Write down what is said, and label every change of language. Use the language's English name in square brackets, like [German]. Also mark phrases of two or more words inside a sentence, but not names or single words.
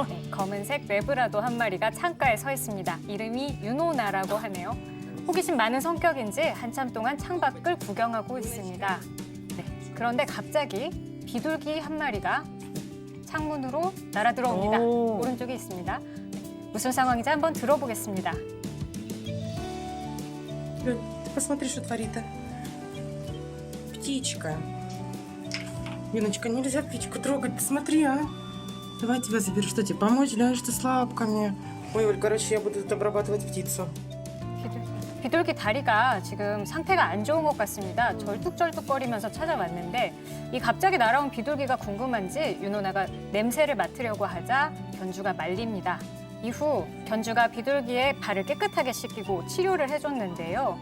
[Korean] 네, 검은색 레브라도 한 마리가 창가에 서 있습니다. 이름이 유노나라고 하네요. 호기심 많은 성격인지 한참 동안 창밖을 구경하고 있습니다. 네, 그런데 갑자기 비둘기 한 마리가 창문으로 날아 들어옵니다. 오른쪽에 있습니다. 네, 무슨 상황인지 한번 들어보겠습니다. [Russian] Лёнь, ты посмотри, что творит-то. Птичка. Леночка, нельзя птичку трогать, посмотри, а. Давай я тебя заберу, что тебе помочь, Лёнь, что с лапками. Ой, Оль, короче, я буду тут обрабатывать птицу. [Korean] 비둘기 다리가 지금 상태가 안 좋은 것 같습니다. 절뚝절뚝거리면서 찾아왔는데 이 갑자기 날아온 비둘기가 궁금한지 유노나가 냄새를 맡으려고 하자 견주가 말립니다. 이후 견주가 비둘기의 발을 깨끗하게 씻기고 치료를 해줬는데요.